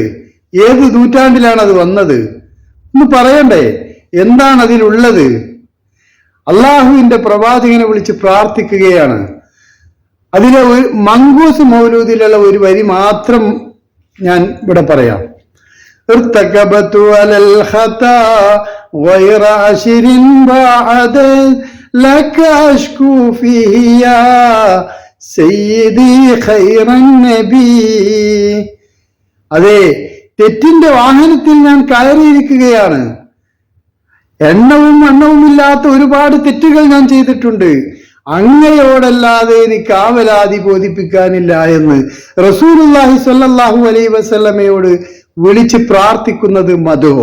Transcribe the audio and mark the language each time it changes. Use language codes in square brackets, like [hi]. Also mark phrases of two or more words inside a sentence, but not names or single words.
[ml] ഏത് നൂറ്റാണ്ടിലാണ് അത് വന്നത്? ഒന്ന് പറയണ്ടേ? എന്താണ് അതിലുള്ളത്? അള്ളാഹുവിന്റെ പ്രവാചകനെ വിളിച്ച് പ്രാർത്ഥിക്കുകയാണ്. അതിലെ ഒരു മങ്കൂസ് മൗലൂദിലുള്ള ഒരു വരി മാത്രം ഞാൻ ഇവിടെ പറയാം. [ar] ارتكبت على الخطا غير عشر بعد لك أشكو فيه يا سيدي خير النبي. [ml] അതെ, തെറ്റിന്റെ വാഹനത്തിൽ ഞാൻ കയറിയിരിക്കുകയാണ്. എണ്ണവുമില്ലാത്ത ഒരുപാട് തെറ്റുകൾ ഞാൻ ചെയ്തിട്ടുണ്ട്. അങ്ങയോടല്ലാതെ എനിക്ക് ആവലാതി ബോധിപ്പിക്കാനില്ല എന്ന് [ar] رسول الله صلى الله عليه وسلم [ml] വിളിച്ച് പ്രാർത്ഥിക്കുന്നത് മദ്ഹോ?